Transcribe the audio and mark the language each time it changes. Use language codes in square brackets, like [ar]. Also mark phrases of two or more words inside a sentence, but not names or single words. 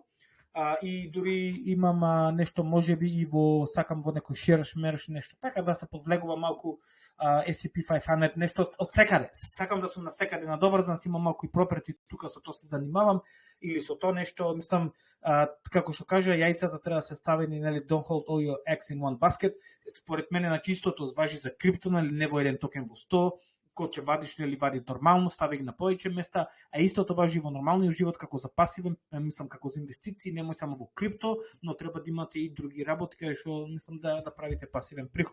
[mk] И дури имам нешто можеби и сакам во некој шерш нешто, така да се подвлегува малку S&P 500, нешто од секаде. Сакам да сум на секаде надоврзан, си имам малку и проперти, тука со тоа се занимавам, или со тоа нешто, мислам, како што кажа, јајцата треба да се ставени, нели, [en] don't hold all your eggs in one basket. [mk] Според мене, значи, истото важи за крипто, нели, не во еден токен во 100, кој ќе вадиш, нели, вади нормално, стави ги на повеќе места, а истото важи во нормалниот живот како за пасивен, мислам, како за инвестиции, немој само во крипто, но треба да имате и други работи кај што мислам да правите пасивен приход.